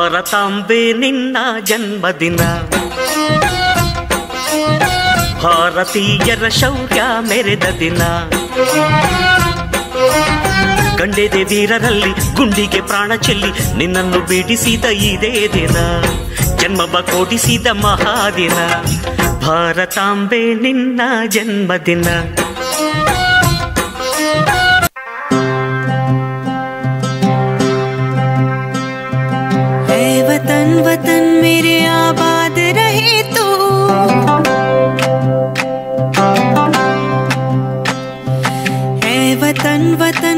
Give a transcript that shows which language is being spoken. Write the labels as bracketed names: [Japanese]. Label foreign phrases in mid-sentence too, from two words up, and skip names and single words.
[Kannada] ಭಾರತಾಂಬೆ ನಿನ್ನ ಜನ್ಮದಿನ, ಭಾರತೀಯರ ಶೌರ್ಯ ಮೆರೆದ ದಿನ, ಗಂಡೆದೆ ವೀರರಲ್ಲಿ ಗುಂಡಿಗೆ ಪ್ರಾಣ ಚೆಲ್ಲಿ ನಿನ್ನನ್ನು ಬಿಡಿಸಿದ ಇದೇ ದಿನ, ಜನ್ಮವ ಕೊಡಿಸಿದ ಮಹಾದಿನ, ಭಾರತಾಂಬೆ ನಿನ್ನ ಜನ್ಮದಿನ. [Hindi] वतन वतन मेरे आबाद रहे तू, है वतन वतन